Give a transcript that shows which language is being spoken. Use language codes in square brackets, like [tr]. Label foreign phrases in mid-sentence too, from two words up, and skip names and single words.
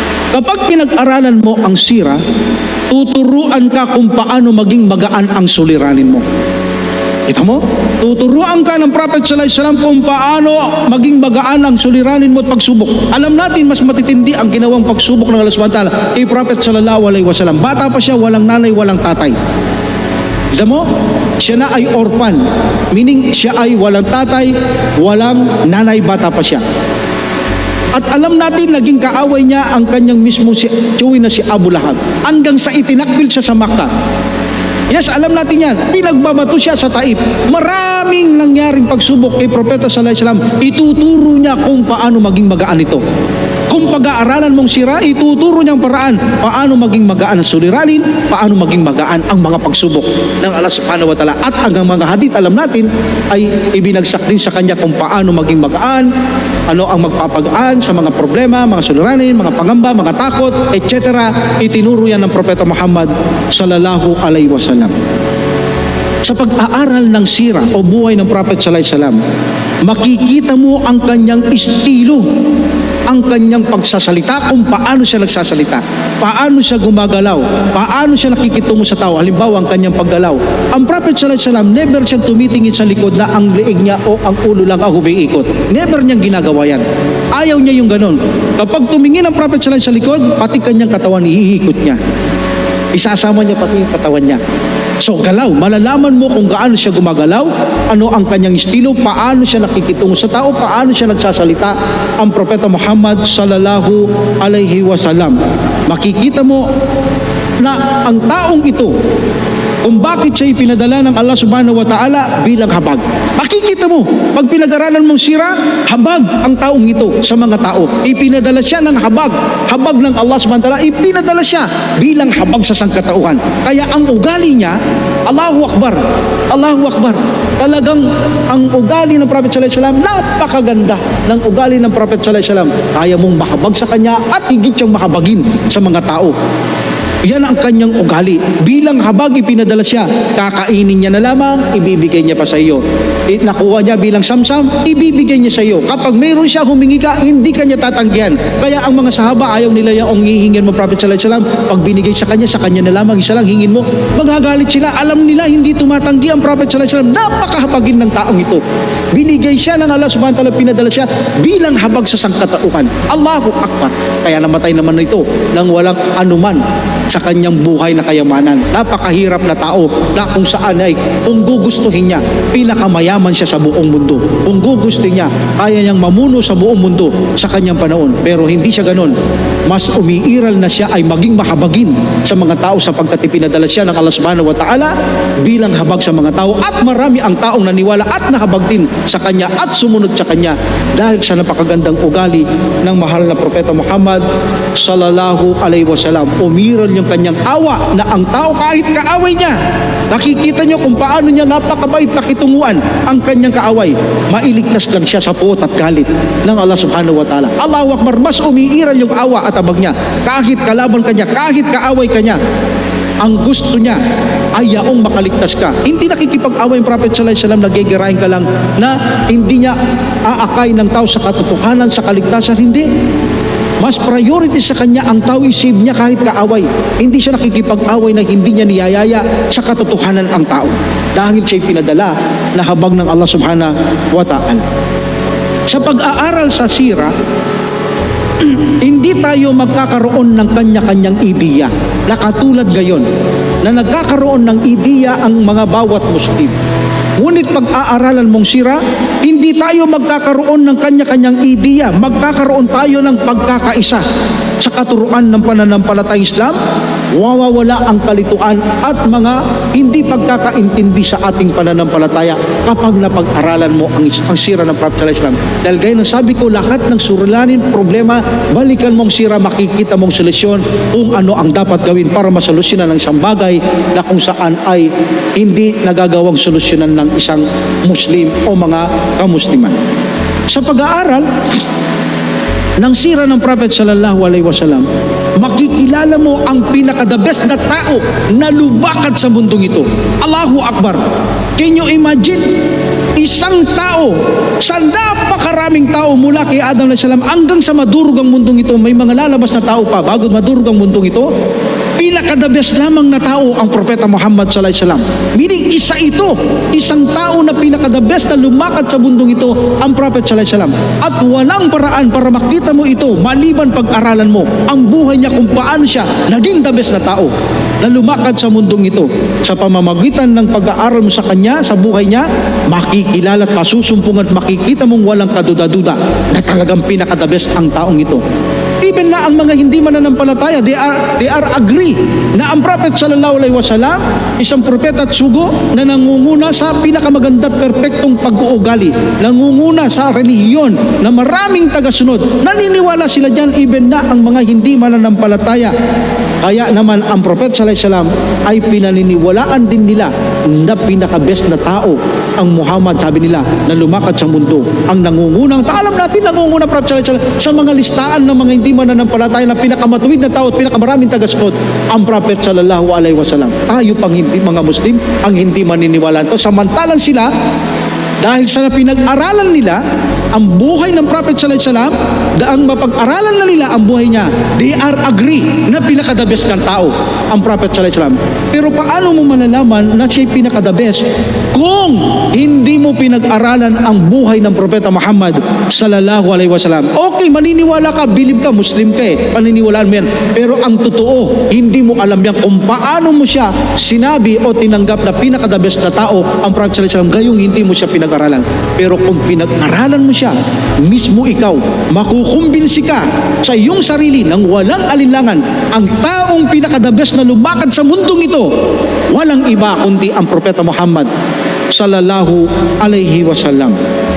[tl] Kapag pinag-aralan mo ang sira, tuturuan ka kung paano maging magaan ang suliranin mo. Kita mo? Tuturuan ka ng Prophet [ar] sallallahu alaihi wasallam [tl] kung paano maging magaan ang suliranin mo at pagsubok. Alam natin mas matitindi ang ginawang pagsubok ng Allah [ar] subhanahu wa ta'ala [tl] kay Prophet [ar] sallallahu alaihi wasallam. [tl] Bata pa siya, walang nanay, walang tatay. Kita mo? Siya na ay orphan. Meaning siya ay walang tatay, walang nanay, bata pa siya. At alam natin, naging kaaway niya ang kanyang mismong tiyuhin na si Abu Lahab. Hanggang sa itinakbil siya sa Makkah. Yes, alam natin yan. Pinagbabato siya sa Taif. Maraming nangyaring pagsubok kay Propeta [ar] sallallahu alaihi wasallam. [tl] Ituturo niya kung paano maging magaan ito. Kung pag-aaralan mong sira, ituturo niyang paraan paano maging magaan ang suliranin, paano maging magaan ang mga pagsubok ng Allah [ar] subhanahu wa ta'ala. [tl] At ang mga hadith, alam natin, ay ibinagsak din sa kanya kung paano maging magaan, ano ang magpapagaan sa mga problema, mga suliranin, mga pangamba, mga takot, etc. Itinuro yan ng Propeta Muhammad [ar] sallallahu alaihi wasallam. [tl] Sa pag-aaral ng sira o buhay ng Prophet [ar] sallallahu alaihi wasallam, [tl] makikita mo ang kanyang estilo, ang kanyang pagsasalita, kung paano siya nagsasalita, paano siya gumagalaw, paano siya nakikitungo sa tao. Halimbawa, ang kanyang paggalaw. Ang Prophet [ar] sallallahu alaihi wasallam, [tl] never siyang tumitingin sa likod na ang liig niya o ang ulo lang ang humiikot. Never niyang ginagawa yan. Ayaw niya yung ganon. Kapag tumingin ang Prophet [ar] sallallahu alaihi wasallam [tl] sa likod, pati kanyang katawan iikot niya. Isasama niya pati yung katawan niya. So galaw, malalaman mo kung gaano siya gumagalaw, ano ang kanyang estilo, paano siya nakikitungo sa tao, paano siya nagsasalita ang Propeta Muhammad [ar] sallallahu alaihi wasallam. [tl] Makikita mo na ang taong ito, kung bakit siya ipinadala ng Allah [ar] subhanahu wa ta'ala [tl] bilang habag. Makikita mo, pag pinag-aralan mong sira, habag ang taong ito sa mga tao. Ipinadala siya ng habag. Habag ng Allah [ar] subhanahu wa ta'ala, [tl] ipinadala siya bilang habag sa sangkatauhan. Kaya ang ugali niya, [ar] Allahu Akbar, Allahu Akbar. [tl] Talagang ang ugali ng Prophet [ar] sallallahu alaihi wasallam, [tl] napakaganda ng ugali ng Prophet [ar] sallallahu alaihi wasallam. [tl] Kaya mong mahabag sa kanya at higit siyang mahabagin sa mga tao. Yan ang kanyang ugali. Bilang habag, ipinadala siya. Kakainin niya na lamang, ibibigay niya pa sa iyo. Nakuha niya bilang samsam, ibibigay niya sa iyo. Kapag mayroon siya humingi ka, hindi kanya tatanggihan. Kaya ang mga sahaba, ayaw nila yung hihingin mo, Prophet [ar] sallallahu alaihi wasallam. [tl] Pag binigay sa kanya na lamang, isa lang hingin mo, maghagalit sila. Alam nila, hindi tumatanggi ang Prophet [ar] sallallahu alaihi wasallam. [tl] Napakahabagin ng taong ito. Binigay siya ng Allah [ar] subhanahu wa ta'ala, [tl] pinadala siya bilang habag sa sangkatauhan. [ar] Allahu Akbar. [tl] Kaya namatay naman ito nang walang anuman sa kanyang buhay na kayamanan. Napakahirap na tao na kung saan ay kung gugustuhin niya, pinakamayaman siya sa buong mundo. Kung gugustuhin niya, kaya niyang mamuno sa buong mundo sa kanyang panahon. Pero hindi siya ganon. Mas umiiral na siya ay maging mahabagin sa mga tao sapagkat ipinadala siya ng Allah [ar] subhanahu wa ta'ala [tl] bilang habag sa mga tao at marami ang taong naniwala at nahabag din sa kanya at sumunod sa kanya dahil sa napakagandang ugali ng mahal na Propeta Muhammad [ar] sallallahu alaihi wasallam. [tl] Umiral yung kanyang awa na ang tao kahit kaaway niya, nakikita niyo kung paano niya napakabait pakitunguan ang kanyang kaaway. Mailigtas lang siya sa puot at galit ng Allah [ar] subhanahu wa ta'ala. Allahu Akbar, [tl] mas umiiral yung awa at abag niya. Kahit kalaban kanya, kahit kaaway kanya, ang gusto niya ay yaong makaligtas ka. Hindi nakikipag-away yung Prophet [ar] sallallahu alaihi wasallam, [tl] nagigirahin ka lang na hindi niya aakay ng tao sa katotohanan, sa kaligtasan. Hindi. Mas priority sa kanya ang tao, isip niya kahit kaaway. Hindi siya nakikipag-away na hindi niya niyayaya sa katotohanan ang tao. Dahil siya'y pinadala na habag ng Allah [ar] subhanahu wa ta'ala. [tl] Sa pag-aaral sa sira, hindi tayo magkakaroon ng kanya-kanyang ideya na katulad gayon na nagkakaroon ng ideya ang mga bawat Muslim. Ngunit pag-aaralan mong sira, hindi tayo magkakaroon ng kanya-kanyang ideya. Magkakaroon tayo ng pagkakaisa sa katuruan ng pananampalatayang Islam. Wawawala ang kalituan at mga hindi pagkakaintindi sa ating pananampalataya kapag napag-aralan mo ang sira ng Prophet [ar] sallallahu alaihi wasallam. [tl] Dahil gaya ng sabi ko, lahat ng surulanin, problema, balikan mong sira, makikita mong solusyon kung ano ang dapat gawin para masolusyonan ng isang bagay na kung saan ay hindi nagagawang solusyonan ng isang Muslim o mga kamusliman. Sa pag-aaral ng sira ng Prophet [ar] sallallahu alaihi wasallam, [tl] makikilala mo ang pinaka- [en] the best [tl] na tao na lubakat sa mundong ito. [ar] Allahu Akbar. [en] Can you imagine? [tl] Isang tao sa napakaraming tao mula kay Adam [ar] alayhi salam [tl] hanggang sa madurog ang mundong ito, may mga lalabas na tao pa bago madurog ang mundong ito, pinaka- [en] the best [tl] lamang na tao ang Propeta Muhammad [ar] sallallahu alaihi wasallam. [tl] Meaning isa ito, isang tao na pinaka- [en] the best [tl] na lumakad sa mundong ito ang Prophet [ar] sallallahu alaihi wasallam. [tl] At walang paraan para makita mo ito maliban pag-aralan mo ang buhay niya kung paano siya naging [en] the best [tl] na tao na lumakad sa mundong ito. Sa pamamagitan ng pag-aaral mo sa kanya, sa buhay niya, makikilala at masusumpungan at makikita mong walang kaduda-duda na talagang pinaka- [en] the best [tl] ang taong ito. Even na ang mga hindi mananampalataya, [en] they are agree [tl] na ang Prophet [ar] sallallahu alaihi wasallam [tl] isang propeta at sugo na nangunguna sa pinakamaganda at perpektong pag-uugali, nangunguna sa relihiyon na maraming tagasunod. Naniniwala sila diyan even na ang mga hindi mananampalataya. Kaya naman ang Prophet [ar] sallallahu alaihi wasallam [tl] ay pinaniniwalaan din nila na pinaka-best na tao ang Muhammad, sabi nila, na lumakad sa mundo. Ang nangungunang, alam natin nangungunang Prophet [ar] sallallahu alaihi wasallam [tl] sa mga listaan ng mga hindi mananampalataya na pinakamatuwid na tao at pinakamaraming tagasunod, ang Prophet [ar] sallallahu alaihi wasallam. [tl] Tayo pang hindi mga Muslim ang hindi maniniwala ito. Samantalang sila, dahil sa pinag-aralan nila ang buhay ng Prophet [ar] sallallahu alaihi wasallam, [tl] ang mapag-aralan na nila ang buhay niya, [en] they are agree [tl] na pinaka- [en] the best [tl] kang tao ang Prophet [ar] sallallahu alaihi wasallam. [tl] Pero paano mo malalaman na siya pinaka-the best kung hindi mo pinag-aralan ang buhay ng Propeta Muhammad [ar] sallallahu alaihi wasallam? [tl] Okay, maniniwala ka, believe ka, Muslim ka paniniwalaan mo yan. Pero ang totoo, hindi mo alam yan kung paano mo siya sinabi o tinanggap na pinaka- [en] the best [tl] na tao ang Prophet [ar] sallallahu alaihi wasallam, [tl] gayong hindi mo siya pinag-aralan. Pero kung pinag-aralan mo siya, mismo ikaw, makukumbinsi ka sa iyong sarili ng walang alinlangan, ang taong pinaka- [en] the best [tl] na lumakad sa mundong ito, walang iba kundi ang Propeta Muhammad [ar] sallallahu alaihi wasallam.